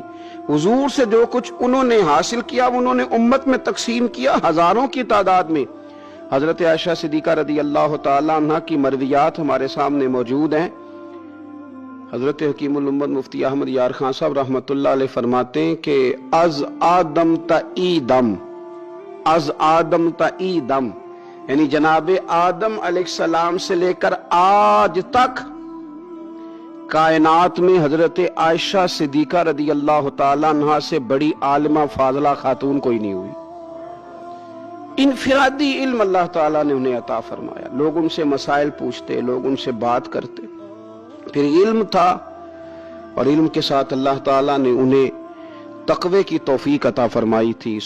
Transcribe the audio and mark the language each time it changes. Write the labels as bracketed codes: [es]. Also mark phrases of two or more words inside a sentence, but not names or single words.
[ur] حضور سے جو کچھ انہوں نے حاصل کیا انہوں نے امت میں تقسیم کیا ہزاروں کی تعداد میں۔ حضرت عائشہ صدیقہ [ar] رضی اللہ تعالیٰ عنہ [ur] کی مرویات ہمارے سامنے موجود ہیں۔ حضرت حکیم الامت مفتی احمد یار خان صاحب [ar] رحمت اللہ علیہ [ur] فرماتے ہیں کہ [fa] از آدم تا ایدم، از آدم تا ایدم، [ur] یعنی جناب آدم [ar] علیہ السلام [ur] سے لے کر آج تک کائنات میں حضرت عائشہ صدیقہ [ar] رضی اللہ تعالیٰ عنہ [ur] سے بڑی عالمہ فاضلہ خاتون کوئی نہیں ہوئی۔ انفرادی علم اللہ تعالیٰ نے انہیں عطا فرمایا، لوگ ان سے مسائل پوچھتے، لوگ ان سے بات کرتے، پھر علم تھا، اور علم کے ساتھ اللہ تعالیٰ نے انہیں تقوی کی توفیق عطا فرمائی تھی۔